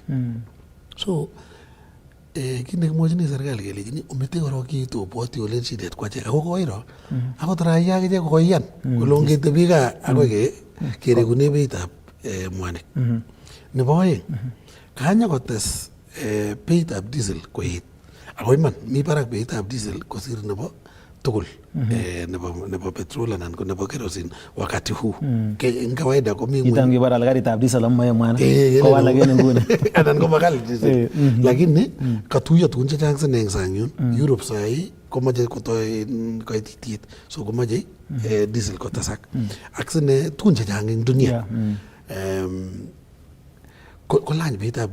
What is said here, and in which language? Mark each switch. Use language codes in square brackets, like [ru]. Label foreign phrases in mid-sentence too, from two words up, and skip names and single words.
[kln] So kit nekimwochini serikali kelechini omete korok kiitu obwoti olen shidet kwachek ako koiro akot raia akichek kokoiyan kole ongetebi gaa akoi kerekune beitab mwanik. Nebo oeng kanyokotes beitab diesel koet ako iman mi barak beitab diesel kosir nebo tugul nebo petrol anan ko nebo kerosene [sw] wakati huu. [kln] En kawaida komi ngweny kibara garitab diesel amoe mwanik kowalak en nguni anan ko makali diesel lakini katuiyo tugun chechang sine eng sang yun. Europe sahi komoche kotoi koititiet so komoche diesel kotesak ak sine tugun chechang eng dunia kolany beitab